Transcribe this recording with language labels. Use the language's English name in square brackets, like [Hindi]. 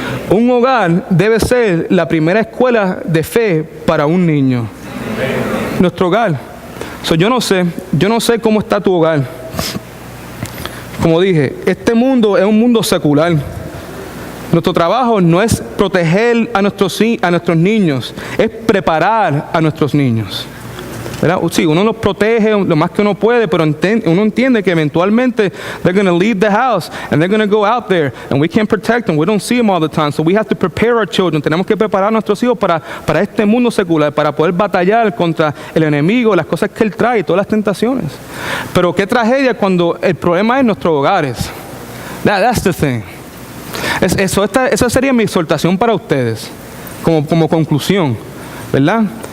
[Spanish] Un hogar debe ser la primera escuela de fe para un niño. Nuestro hogar. Yo no sé cómo está tu hogar. Como dije, este mundo es un mundo secular. Nuestro trabajo no es proteger a nuestros niños, es preparar a nuestros niños, ¿verdad? Sí, uno los protege lo más que uno puede, pero uno entiende que eventualmente [English] they're going to leave the house and they're going to go out there and we can't protect them. We don't see them all the time, so we have to prepare our children. [Spanish] Tenemos que preparar a nuestros hijos para este mundo secular, para poder batallar contra el enemigo, las cosas que él trae, todas las tentaciones. Pero qué tragedia cuando el problema es nuestros hogares. [English] That's the thing. [Spanish] Esa sería mi exhortación para ustedes, como conclusión, ¿verdad?